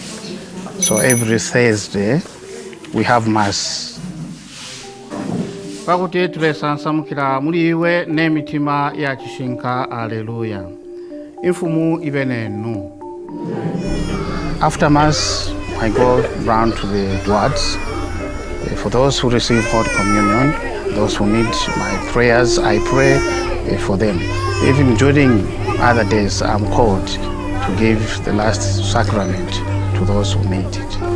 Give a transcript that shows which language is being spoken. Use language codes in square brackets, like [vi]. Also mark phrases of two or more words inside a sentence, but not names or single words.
[en] So every Thursday, we have Mass. [bem] Pakuti twesansamukira muli iwe n'emitima ya kishinka. Alleluia. Infumu ibe nenu. [en] After Mass, I go round to the wards. For those who receive Holy Communion, those who need my prayers, I pray for them. Even during other days, I'm called to give the last sacrament to those who need it.